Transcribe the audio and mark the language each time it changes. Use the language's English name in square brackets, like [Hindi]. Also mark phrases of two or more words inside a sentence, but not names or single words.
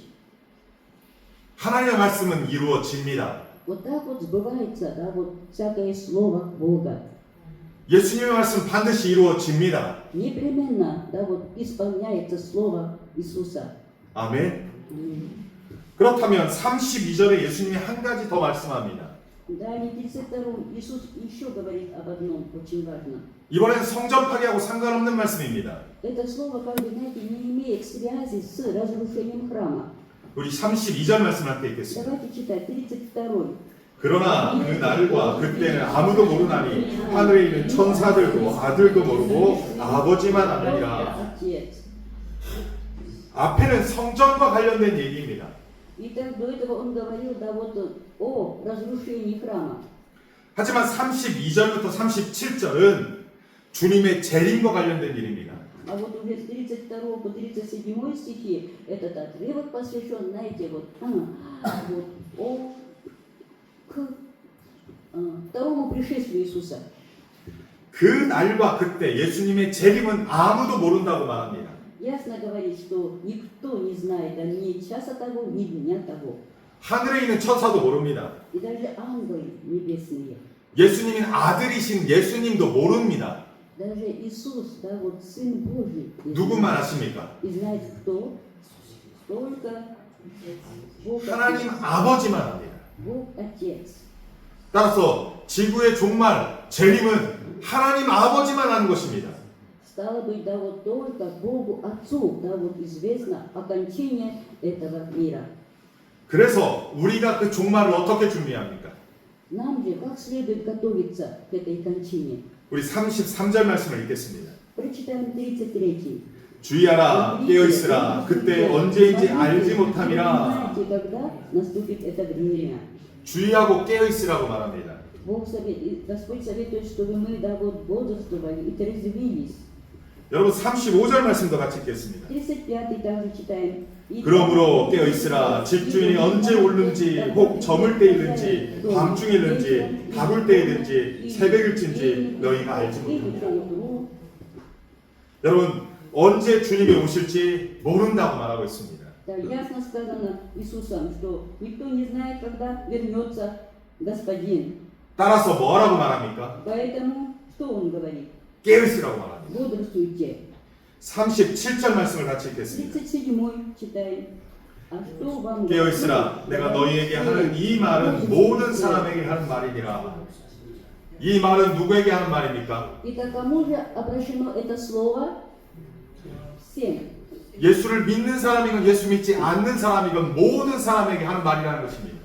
[Korean] 하나님의 말씀은 이루어집니다. [Russian] Вот так вот сбывается, да, вот всякое слово Бога. [Korean] 예수님의 말씀 반드시 이루어집니다. [Russian] Непременно, да, вот исполняется слово Иисуса. [Korean] 아멘. 그렇다면 32절에 예수님이 한 가지 더 말씀합니다. [Russian] Далее, в 32-м Иисус еще говорит об одном очень важном. [Korean] 이번엔 성전 파괴하고 상관없는 말씀입니다. [Russian] Это слово, как вы знаете, не имеет связи с разрушением храма. [Korean] 우리 32절 말씀을 함께 읽겠습니다. [Russian] Давайте читать 32-й. [Korean] 그러나 그 날과 그때는 아무도 모르나니 하늘에 있는 천사들도 아들도 모르고 아버지만 아느니라. [Russian] Отец. [Korean] 앞에는 성전과 관련된 얘기입니다. [Russian] Итак, до этого он говорил, да, вот о разрушении храма. [Korean] 하지만 32절부터 37절은 주님의 재림과 관련된 일입니다. [Russian] А вот уже с 32 по 37 стихи этот отрывок посвящен, знаете, вот второму пришествию Иисуса. [Korean] 그 날과 그때 예수님의 재림은 아무도 모른다고 말합니다. [Russian] Ясно говорит, что никто не знает ни часа того, ни дня того. [Korean] 하늘에 있는 천사도 모릅니다. [Russian] И даже ангелы небесные. [Korean] 예수님인 아들이신 예수님도 모릅니다. [Russian] Даже Иисус, да, вот Сын Божий. [Korean] 누구만 아십니까? [Russian] И знает кто? Только Бог [Korean] 하나님 [Russian] Отец. [Korean] 아버지만 압니다. [Russian] Бог Отец. [Korean] 따라서 지구의 종말, 재림은 하나님 아버지만 아는 것입니다. [Russian] Стало быть, да, вот только Богу Отцу, да, вот известно окончание этого мира. [Korean] 그래서 우리가 그 종말을 어떻게 준비합니까? [Russian] Нам же как следует готовиться к этой кончине? [Korean] 우리 33절 말씀을 읽겠습니다. [Russian] Прочитаем 33. [Korean] 주의하라 깨어있으라 그때 언제인지 알지 못함이라. [Russian] Знаете, когда наступит это время? [Korean] 주의하고 깨어있으라고 말합니다. [Russian] Господь советует, чтобы мы, да, вот бодрствовали и трезвились. [Korean] 여러분 35절 말씀도 같이 읽겠습니다. [Russian] 35 также читаем. [Korean] 그러므로 깨어있으라 집주인이 언제 올는지 혹 저물 때일는지 밤중일는지 다굴 때일는지 새벽일진지 너희가 알지 못합니다. 여러분 언제 주님이 오실지 모른다고 말하고 있습니다. [Russian] Да, ясно сказано Иисусом, что никто не знает, когда вернется Господин. [Korean] 따라서 뭐라고 말합니까? [Russian] Поэтому что он говорит? [Korean] 깨어있으라고 말합니다. [Russian] Бодрствуйте. [Korean] 37절 말씀을 같이 읽겠습니다. [Russian] 37 читаем. А что вам [Korean] 깨어있으라 내가 너희에게 하는 이 말은 모든 사람에게 하는 말이니라. 이 말은 누구에게 하는 말입니까? [Russian] Итак, кому же обращено это слово? Всем. [Korean] 예수를 믿는 사람이건 예수 믿지 않는 사람이건 모든 사람에게 하는 말이라는 것입니다.